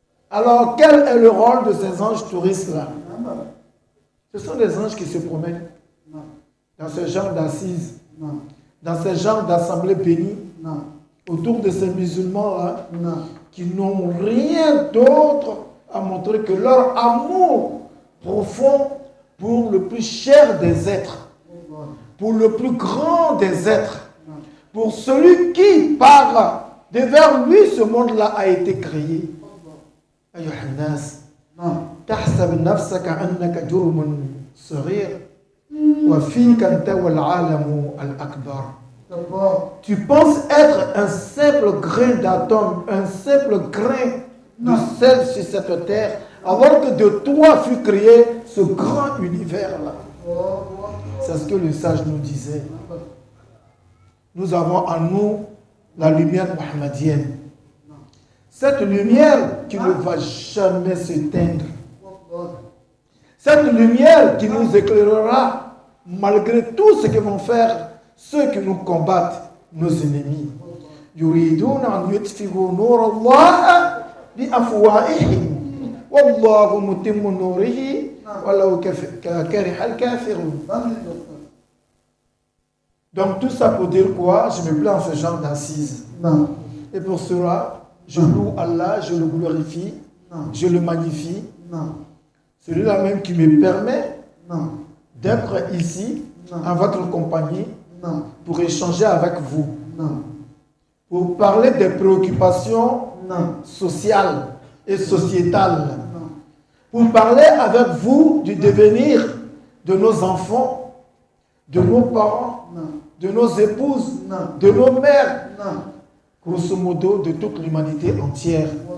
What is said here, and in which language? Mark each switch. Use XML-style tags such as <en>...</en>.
<fr>Alors, quel est le rôle de ces anges touristes-là? Ce sont des anges qui se promènent dans ce genre d'assises, dans ce genre d'assemblée bénie, autour de ces musulmans-là, qui n'ont rien d'autre à montrer que leur amour profond pour le plus cher des êtres, pour le plus grand des êtres, pour celui qui, par devers lui, ce monde-là a été créé.</fr> <ar>أيها الناس تحسب نفسك أنك جرم صغير وفيك أنت والعالم الأكبر.</ar> <fr>Tu penses être un simple grain d'atome, un simple grain de sel sur cette terre, alors que de toi fut créé ce grand univers-là. C'est ce que le sage nous disait. Nous avons en nous la lumière mohammedienne. Cette lumière qui ne va jamais s'éteindre. Cette lumière qui nous éclairera malgré tout ce que vont faire ceux qui nous combattent, nos ennemis.</fr> <ar>يريدون أن يطفئوا نور الله بأفواههم والله متم نوره ولو كره الكافرون.</ar> <fr>Donc tout ça pour dire quoi? Je me plains en ce genre d'assises. Et pour cela, je loue Allah, je le glorifie, je le magnifie. Celui-là même qui me permet d'être ici, en votre compagnie, pour échanger avec vous, pour parler des préoccupations sociales et sociétales, pour parler avec vous du devenir de nos enfants, de nos parents, de nos épouses, de nos mères, grosso modo de toute l'humanité entière.</fr>